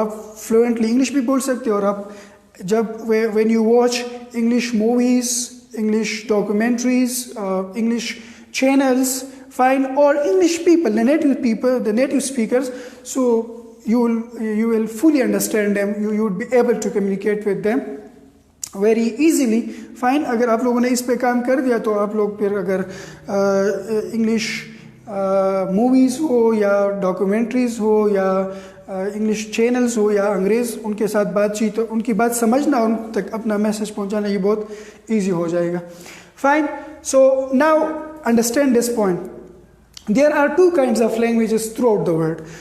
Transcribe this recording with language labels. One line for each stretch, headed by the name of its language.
Hindi: आप fluently English भी बोल सकते हो. और आप जब
English: When you watch English movies, English documentaries, English channels, fine, or English people, the native speakers, so you will fully understand them. You would be able to communicate with them very easily. Fine.
Hindi: अगर आप लोगों ने इस पे काम कर दिया तो आप लोग फिर अगर इंग्लिश मूवीज़ हो या डॉक्यूमेंट्रीज़ हो या इंग्लिश चैनल्स हो या अंग्रेज़ उनके साथ बातचीत, तो उनकी बात समझना, उन तक अपना मैसेज पहुंचाना, ये बहुत ईजी हो जाएगा. Fine.
English: So now understand this point. There are two kinds of languages throughout the world.